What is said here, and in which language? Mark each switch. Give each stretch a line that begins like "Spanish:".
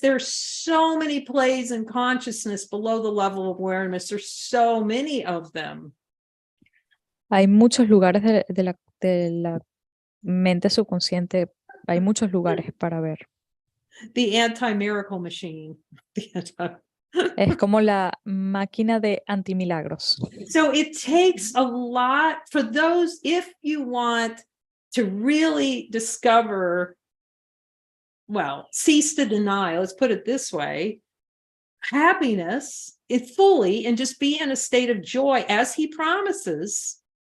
English: There's so many plays in consciousness below the level of awareness. There's so many of them.
Spanish: Hay muchos lugares de la mente subconsciente, hay muchos lugares para ver.
English: The anti-miracle machine.
Spanish: Es como la máquina de antimilagros.
English: So it takes a lot for those, if you want to really discover, cease to deny, let's put it this way, happiness is fully, and just be in a state of joy as he promises.